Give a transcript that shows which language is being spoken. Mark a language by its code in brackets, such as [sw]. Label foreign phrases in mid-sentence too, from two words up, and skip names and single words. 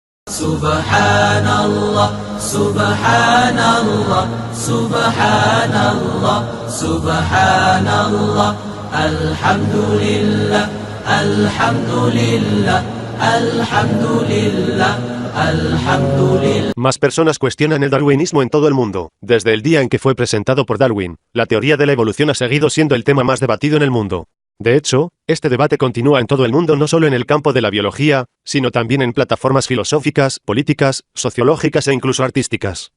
[ar] سبحان الله، سبحان الله، سبحان الله، سبحان الله، الحمد لله، الحمد لله، الحمد لله، الحمد لله. [es] Más personas cuestionan el darwinismo en todo el mundo. Desde el día en que fue presentado por Darwin, la teoría de la evolución ha seguido siendo el tema más debatido en el mundo. De hecho, este debate continúa en todo el mundo, no solo en el campo de la biología, sino también en plataformas filosóficas, políticas, sociológicas e incluso artísticas.